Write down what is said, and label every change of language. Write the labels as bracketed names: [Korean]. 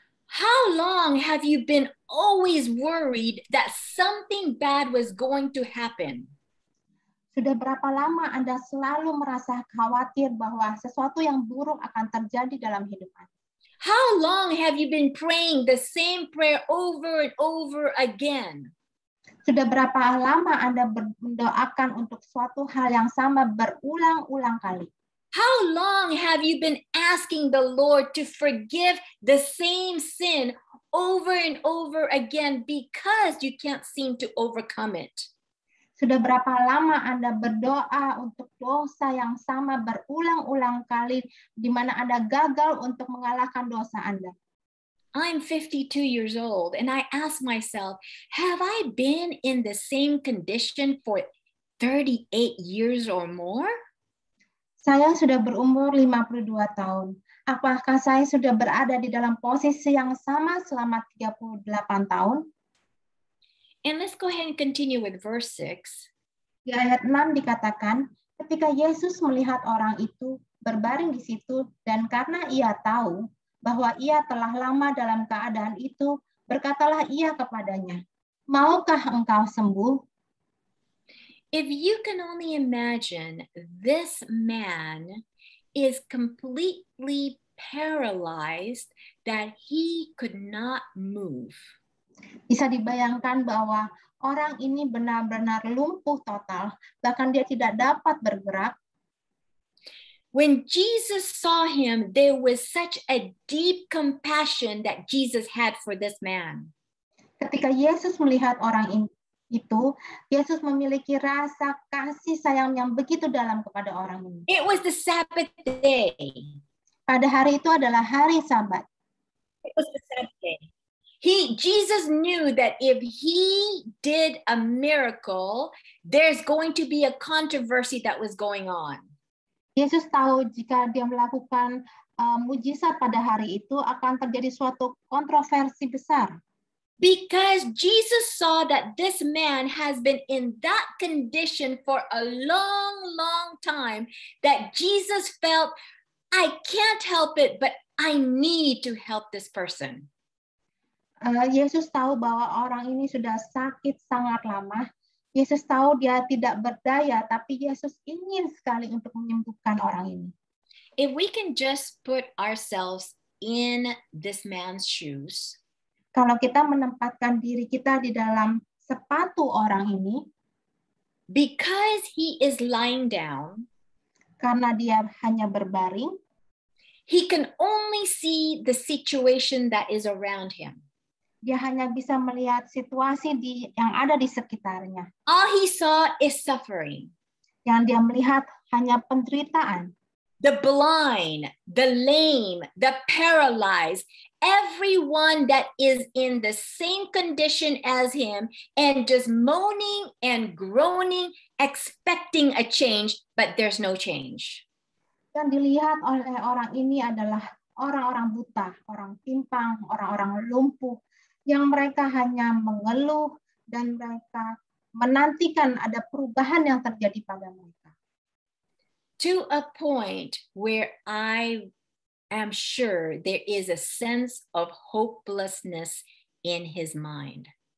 [English] How long have you been always worried that something bad was going to happen? [Indonesian] Sudah berapa lama Anda selalu merasa khawatir bahwa sesuatu yang buruk akan terjadi dalam hidup Anda? [English] How long have you been praying the same prayer over and over again? [Indonesian] Sudah berapa lama Anda mendoakan untuk suatu hal yang sama berulang-ulang kali? [English] How long have you been asking the Lord to forgive the same sin over and over again because you can't seem to overcome it? [Indonesian] Sudah berapa lama Anda berdoa untuk dosa yang sama berulang-ulang kali di mana Anda gagal untuk mengalahkan dosa Anda? [English] I'm 52 years old and I ask myself, have I been in the same condition for 38 years or more? [Indonesian] Saya sudah berumur 52 tahun. Apakah saya sudah berada di dalam posisi yang sama selama 38 tahun? [English] And let's go ahead and continue with verse 6. [Indonesian] Di ayat 6 dikatakan, ketika Yesus melihat orang itu berbaring di situ dan karena ia tahu bahwa ia telah lama dalam keadaan itu, berkatalah ia kepadanya, "Maukah engkau sembuh?" [English] If you can only imagine, this man is completely paralyzed that he could not move. [Indonesian] Bisa dibayangkan bahwa orang ini benar-benar lumpuh total, bahkan dia tidak dapat bergerak. [English] When Jesus saw him, there was such a deep compassion that Jesus had for this man. [Indonesian] Ketika Yesus melihat orang itu, Yesus memiliki rasa kasih sayang yang begitu dalam kepada orang ini. [English] It was the Sabbath day. [Indonesian] Pada hari itu adalah hari Sabat. [English] It was the Sabbath day. Jesus knew that if he did a miracle, there's going to be a controversy that was going on. [Indonesian] Yesus tahu jika dia melakukan mujizat pada hari itu akan terjadi suatu kontroversi besar. [English] Because Jesus saw that this man has been in that condition for a long, long time, that Jesus felt, I can't help it, but I need to help this person. [Indonesian] Yesus tahu bahwa orang ini sudah sakit sangat lama Yesus tahu dia tidak berdaya, tapi Yesus ingin sekali untuk menyembuhkan orang ini. [English] If we can just put ourselves in this man's shoes, [Indonesian] Kalau kita menempatkan diri kita di dalam sepatu orang ini, [English] because he is lying down, [Indonesian] karena dia hanya berbaring, [English] he can only see the situation that is around him. [Indonesian] dia hanya bisa melihat situasi yang ada di sekitarnya. [English] All he saw is suffering. [Indonesian] Yang dia melihat hanya penderitaan. [English] The blind, the lame, the paralyzed, everyone that is in the same condition as him and just moaning and groaning, expecting a change, but there's no change. [Indonesian] Yang dilihat oleh orang ini adalah orang-orang buta, orang timpang, orang-orang lumpuh, yang mereka hanya mengeluh dan mereka menantikan ada perubahan yang terjadi pada mereka. [English] To a point where I am sure there is a sense of hopelessness in his mind.